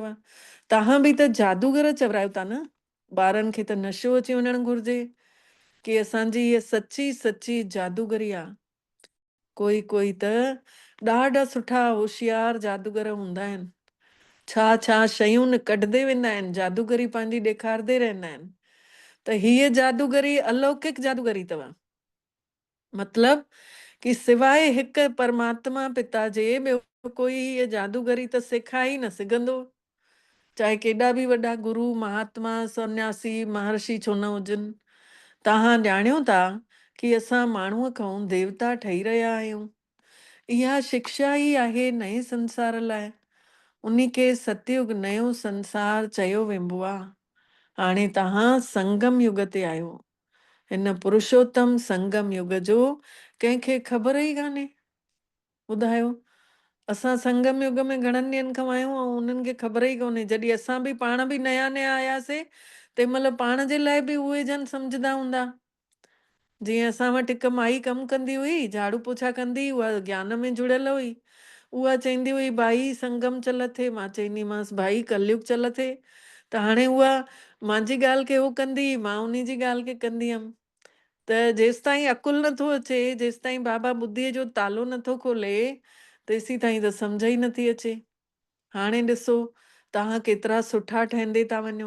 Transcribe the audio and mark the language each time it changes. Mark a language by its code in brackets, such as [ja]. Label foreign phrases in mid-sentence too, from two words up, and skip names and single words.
[sd] तव्हां बि त जादूगर चवरायो था न। ॿारनि खे त नशो अची वञणु घुरिजे कि असांजी हीअ सची सची जादूगरी आहे। कोई कोई त ॾाढा सुठा होशियार जादूगर हूंदा आहिनि। छा छा शयूं कढंदे वेंदा आहिनि, जादूगरी पंहिंजी ॾेखारंदे रहंदा आहिनि। त हीअ जादूगरी अलौकिक जादूगरी अथव। मतिलब कि सवाइ हिकु परमात्मा पिता जे ॿियो कोई हीअ जादूगरी त सेखारे ई न सघंदो। चाहे केॾा बि वॾा गुरु महात्मा सन्यासी महर्षि छो न हुजनि। तव्हां ॼाणियो था कि असां माण्हूअ खां देवता ठही रहिया आहियूं। इहा शिक्षा ई आहे नए संसार लाइ। उन खे सतयुग नयो संसार चयो वेंबो आहे। हाणे तव्हां संगम युग ते आहियो। हिन पुरुषोत्तम संगम युग जो कंहिंखे ख़बर ई कान्हे। ॿुधायो, असां संगम युग में घणनि ॾींहंनि खां आहियूं ऐं उन्हनि खे ख़बर ई कोन्हे। जॾहिं असां बि पाण बि नया नया आयासीं तंहिं महिल पाण जे लाइ बि उहे जन सम्झंदा हूंदा। जीअं असां वटि हिकु माई कमु कंदी हुई, झाड़ू पोछा कंदी, उहा ज्ञान में जुड़ियल हुई। उहा चवंदी हुई भाई संगम चल थे। मां चवंदीमांसि भाई कलयुग चल थे। त हाणे उहा मुंहिंजी ॻाल्हि खे उहो कंदी, मां उन जी ॻाल्हि खे कंदी हुअमि। त जेसि ताईं अकुलु नथो अचे, जेसि ताईं बाबा ॿुद्धीअ जो तालो नथो खोले, तेसि ताईं त सम्झ ई नथी अचे। हाणे ॾिसो तव्हां केतिरा सुठा ठहंदे था वञो।